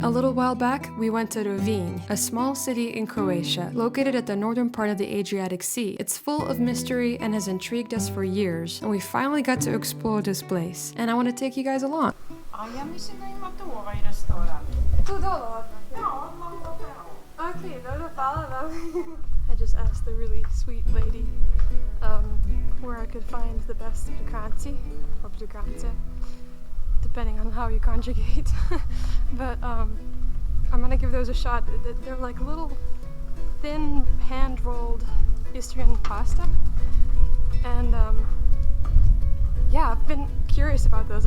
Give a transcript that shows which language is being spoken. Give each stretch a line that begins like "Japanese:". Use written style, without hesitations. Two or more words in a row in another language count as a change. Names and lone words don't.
English: A little while back, we went to Rovinj, a small city in Croatia, located at the northern part of the Adriatic Sea. It's full of mystery and has intrigued us for years, and we finally got to explore this place, and I want to take you guys along.
Croatian: Ja mislim da ima tu ovaj restoran. Tu dole? Ja, odmah tamo. Okay, dobro, hvala vam.
English: I just asked the really sweet lady where I could find the best ptrukanci, or ptrukance, depending on how you conjugate. But I'm gonna give those a shot. They're like little thin hand-rolled Istrian pasta, and yeah, I've been curious about those.